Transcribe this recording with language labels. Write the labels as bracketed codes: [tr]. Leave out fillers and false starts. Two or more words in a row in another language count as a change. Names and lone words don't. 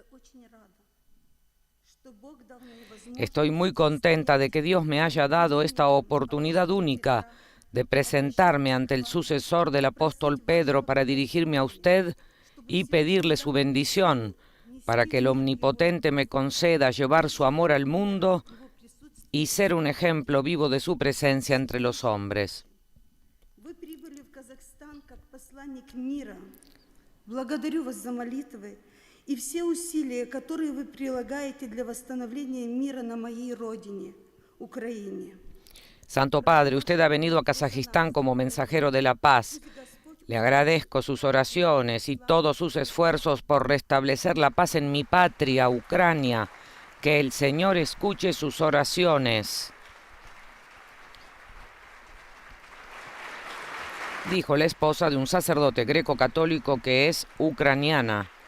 [es] Estoy muy contenta de que Dios me haya dado esta oportunidad única de presentarme ante el sucesor del apóstol Pedro para dirigirme a usted y pedirle su bendición, para que el Omnipotente me conceda llevar su amor al mundo y ser un ejemplo vivo de su presencia entre los hombres. [ru] Благодарю вас за молитвы и все усилия, которые вы прилагаете для восстановления мира на моей родине, Украине. [es] Santo Padre, usted ha venido a Kazajistán como mensajero de la paz. Le agradezco sus oraciones y todos sus esfuerzos por restablecer la paz en mi patria, Ucrania. Que el Señor escuche sus oraciones. Dijo la esposa de un sacerdote greco-católico que es ucraniana.